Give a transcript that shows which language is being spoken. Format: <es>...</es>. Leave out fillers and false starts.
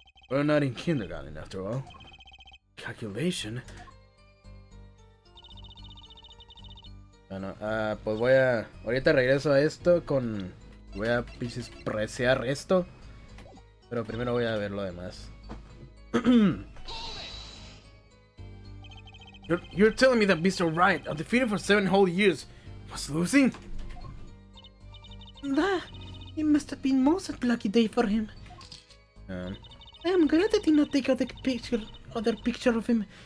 <en>We're not in kindergarten after all. Calculation.</en> <es>Bueno, pues ahorita regreso a esto con... Voy a pinches presear esto. Pero primero voy a ver lo demás.</es> <en>You're telling me that Mr. Wright, undefeated for 7 whole years, was losing? Da, it must have been most lucky day for him. I am glad I did not take other picture of him.</en>